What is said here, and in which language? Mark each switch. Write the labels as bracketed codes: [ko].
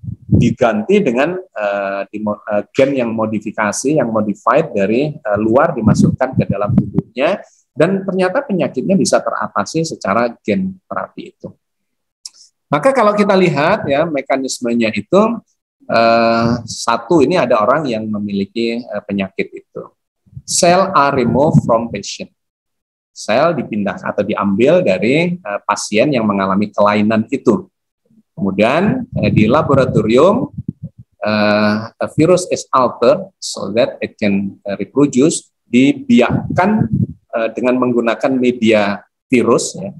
[id] Diganti dengan gen yang modifikasi, yang modified dari luar dimasukkan ke dalam tubuhnya, dan ternyata penyakitnya bisa teratasi secara gen terapi itu. Maka kalau kita lihat ya mekanismenya itu, satu, ini ada orang yang memiliki penyakit itu. [en] Cell are removed from patient. [id] Sel dipindah atau diambil dari pasien yang mengalami kelainan itu. Kemudian di laboratorium [en] virus is altered so that it can reproduce, [id] dibiakkan dengan menggunakan media virus. Ya.